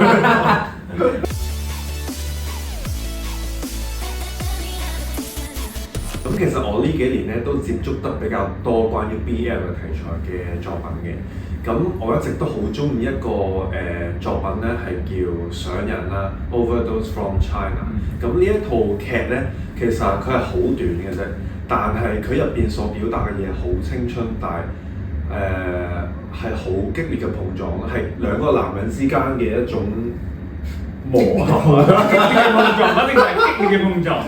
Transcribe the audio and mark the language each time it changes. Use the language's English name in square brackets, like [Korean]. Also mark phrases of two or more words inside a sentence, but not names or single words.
[Cantonese] 咁其實我呢幾年咧都接觸得比較多關於 BL 嘅題材嘅作品嘅。咁我一直都好中意一個作品咧，係叫《上人》啦，《Overdose from China》。咁呢一套劇咧，其實佢係好短嘅啫，但係佢入邊所表達嘅嘢好青春，但係係好激烈嘅碰撞，係兩個男人之間嘅一種磨合。激烈嘅碰撞，一定係激烈嘅碰撞，